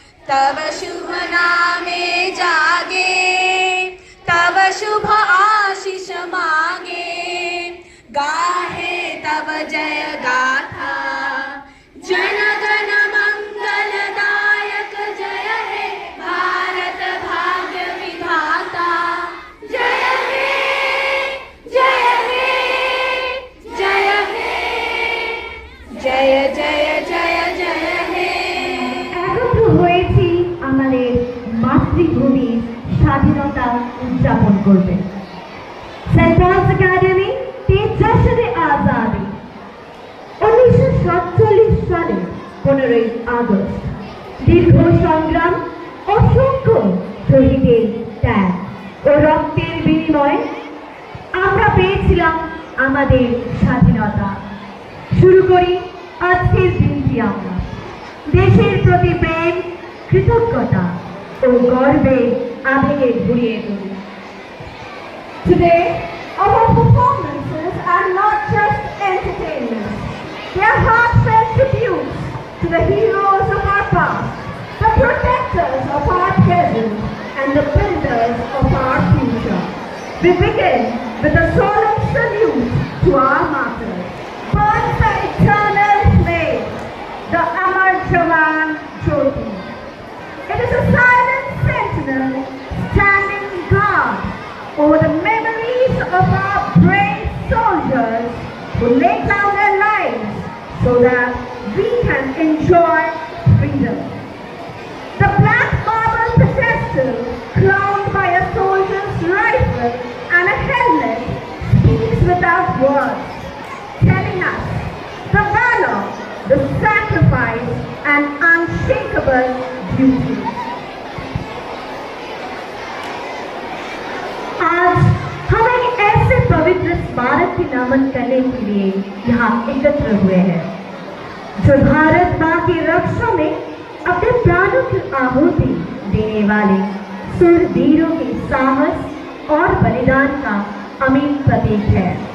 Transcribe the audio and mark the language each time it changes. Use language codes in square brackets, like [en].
[bn] तब शुभ नामे जागे तब शुभ आशीष मांगे। गाहे तब जय गाथा जनगण मंगलदायक जय हे भारत भाग्य विधाता। जय हे जय हे जय हे जय जय जय जय हे। একত্র হয়েছি আমাদের মাতৃভূমির স্বাধীনতা উদযাপন করবে। সেন্ট পলস একাডেমি তে জশ্ন আজাদি 1947 সালে 15ই আগস্ট দীর্ঘ সংগ্রাম, অসংখ্য শহীদের ত্যাগ ও রক্তের বিনিময়ে আমরা পেয়েছিলাম আমাদের স্বাধীনতা। শুরু করি আজকের দিনটি আমরা দেশের প্রতি প্রেম, কৃতজ্ঞতা ও গর্বে আবেগে ঘুরিয়ে তুলি। [en] Today, our performances are not just entertainment. They are heartfelt tributes to the heroes of our past, the protectors of our present, and the builders of our future. We begin with a solemn salute to our martyrs. Burn the eternal flame, the Amar Jawan Jyoti. It is a silent sentinel standing guard over the memories of our brave soldiers who laid down their lives so that we can enjoy freedom. The black marble pedestal crowned by a soldier's rifle and a helmet speaks without words, telling us the valor, the sacrifice and unshakable duty. [hi] आज हम एक ऐसे पवित्र स्मारक की नमन करने के लिए यहाँ एकत्र हुए हैं जो भारत माँ की रक्षा में अपने प्राणों की आहुति देने वाले सूरवीरों के साहस और बलिदान का अमीन प्रतीक है।